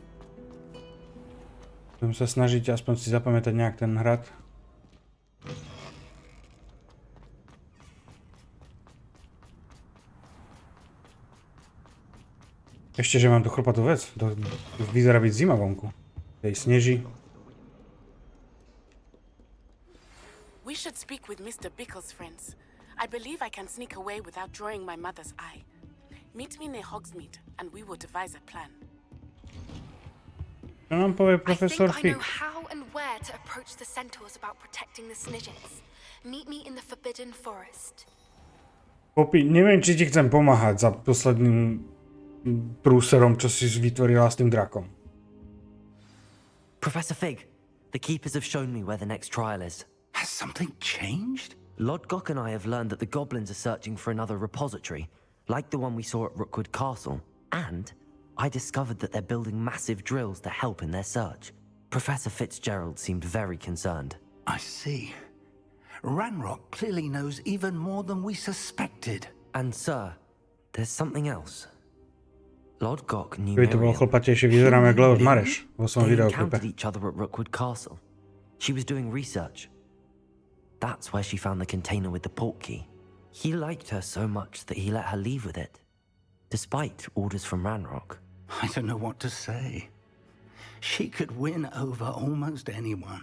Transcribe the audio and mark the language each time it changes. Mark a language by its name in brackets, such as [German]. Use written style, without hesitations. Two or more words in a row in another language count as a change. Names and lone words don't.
[Slovak] Budem sa snažiť aspoň si zapamätať nejak ten hrad. Ešte, že mám tu chrpatú vec. To vyzerá byť zima vonku. Tej sneží. [English] We should speak with Mr. Bickle's friends. I believe I can sneak away without drawing my mother's eye. Meet me near Hogsmeade, and we will devise a plan. [Slovak] Čo nám povie [English] I [Slovak] profesor [English] think I Fig? know how and where to approach the centaurs about protecting the Snidgets. Meet me in the Forbidden Forest. [Slovak] Popi, neviem, či ti chcem pomáhať za posledným prúserom, čo si vytvorila s tým drakom. [English] Professor Fig, the keepers have shown me where the next trial is. Has something changed? Lodgok and I have learned that the goblins are searching for another repository, like the one we saw at Rookwood Castle. And I discovered that they're building massive drills to help in their search. Professor Fitzgerald seemed very concerned. I see. Ranrock clearly knows even more than we suspected. And sir, there's something else. Lodgok knew [Slovak] Keby to bolo chlpatejšie, vyzeráme jak Lord Mareš vo svojom [English] They [Slovak] videoklipe. [English] encountered each other at Rookwood Castle. She was doing research. That's where she found the container with the portkey. He liked her so much that he let her leave with it, despite orders from Ranrock. I don't know what to say. She could win over almost anyone.